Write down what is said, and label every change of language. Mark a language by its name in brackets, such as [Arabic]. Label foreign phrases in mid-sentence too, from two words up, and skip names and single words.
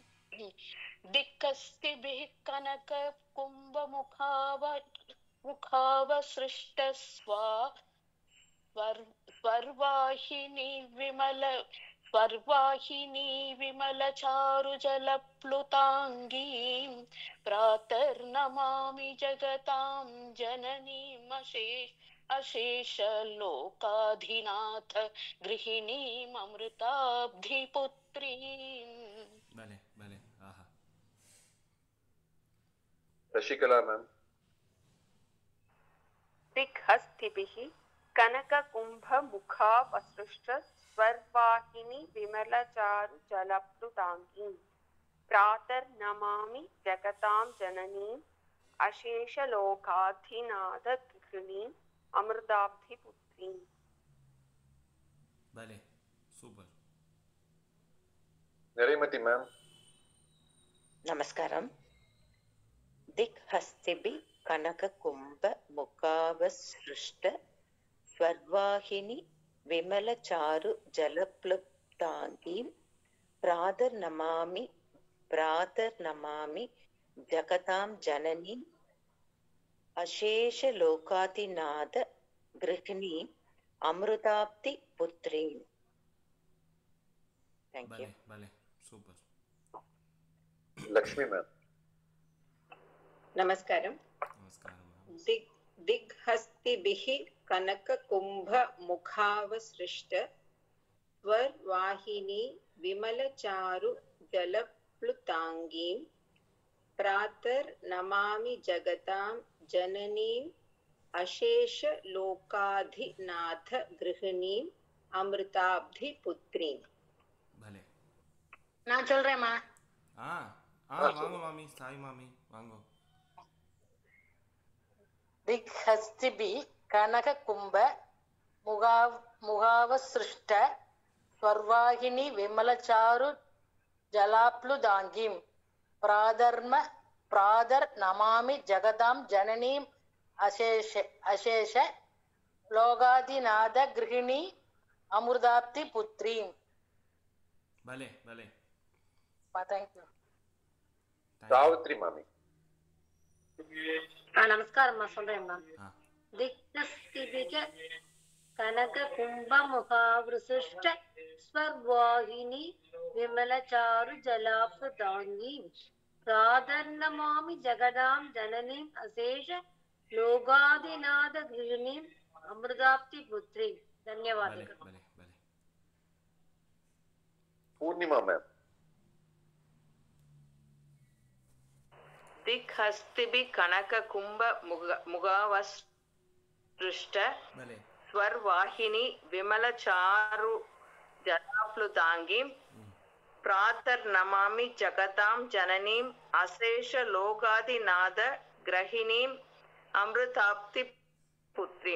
[Sanskrit] दिग्हस्तिभिः कनक कुम्भ मुखावसृष्ट स्वर्वाहिनी विमलचारु जलप्लुताङ्गीं प्रातर् नमामि जगतां जननीम् अशेषलोकाधिनाथ गृहिणीम् अमृताब्धि पुत्रीम्. [Tamil] பலே பலே. ஆஹா. சசிகலா மேம். [Sanskrit] दिग्हस्तिभिः कनककुम्भमुखावसृष्ट स्वर्वाहिनी विमलचारुजलप्लुताङ्गीं प्रातर्नमामि जगतां जननीम् अशेषलोकाधिनाथगृहिणीम् अमृताब्धिपुत्रीम्. [Tamil] भले சூப்பர். நிறைமதி மேம். நமஸ்காரம். [Sanskrit] दिग्हस्तिभिः कनककुम्भमुखावसृष्ट स्वर्वाहिनी विमलचारुजलप्लुताङ्गीं प्रातर्नमामि जगतां जननीम् अशेषलोकाधिनाथगृहिणीम् अमृताब्धिपुत्रीम्. [English] Thank you. [Tamil] भले சூப்பர். லக்ஷ்மி மேம். [Sanskrit] नमस्कारं. दिग्हस्तिभिः कनककुम्भमुखावसृष्ट स्वर्वाहिनी विमलचारुजलप्लुताङ्गीं प्रातर्नमामि जगतां जननीम् अशेषलोकाधिनाथगृहिणीम् अमृताब्धिपुत्रीम्. [Tamil] भले. நான் சொல்றேம்மா. வாங்க மாமி, சாய் மாமி வாங்க. [Sanskrit] दिग्हस्तिभिः कनककुम्भमुखावसृष्ट स्वर्वाहिनी विमलचारुजलप्लुताङ्गीं प्रातर्नमामि जगतां जननीम् अशेष लोकाधिनाथगृहिणी अमृताब्धिपुत्रीम्. [Tamil] भले भले. [English] Thank you. [Tamil] சாவித்ரி மாமி. நமஸ்காரம் சொல்றேன். [Sanskrit] दिग्हस्तिभिः कनककुम्भमुखावसृष्ट स्वर्वाहिनी विमलचारुजलप्लुताङ्गीं प्रातर्नमामि जगतां जननीम् अशेष लोकाधिनाथगृहिणीम् अमृताब्धिपुत्रीम्. धन्यवादः. [Tamil] பூர்ணிமா மேம். [Sanskrit] दिग्हस्तिभिः कनककुम्भमुखावसृष्ट स्वर्वाहिनी विमलचारुजलप्लुताङ्गीं प्रातर्नमामि जगतां जननीम् अशेषलोकाधिनाथगृहिणीम् अमृताब्धिपुत्रीम्.